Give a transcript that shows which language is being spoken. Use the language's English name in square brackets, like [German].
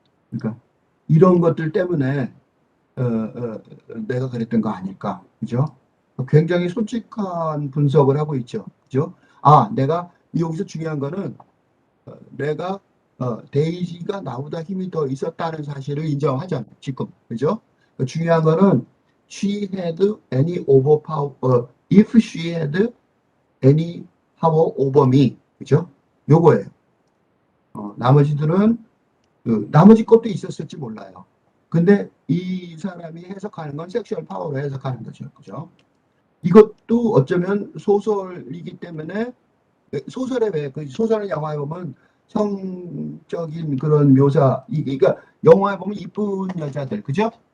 [Korean] 그러니까 이런 것들 때문에 내가 그랬던 거 아닐까. 그죠? 굉장히 솔직한 분석을 하고 있죠. 그죠? 내가 여기서 중요한 거는 내가 데이지가 나보다 힘이 더 있었다는 사실을 인정하잖아요. 지금. 그죠? 중요한 거는 [English] she had any overpower, if she had any power over me. [Korean] 그죠? 요거예요. 나머지들은 나머지 것도 있었을지 몰라요. 근데 이 사람이 해석하는 건 섹슈얼 파워로 해석하는 거죠. 그죠? 이것도 어쩌면 소설이기 때문에 소설에 그 소설의 영화에 보면 성적인 그런 묘사, 그러니까 영화에 보면 이쁜 여자들, 그죠?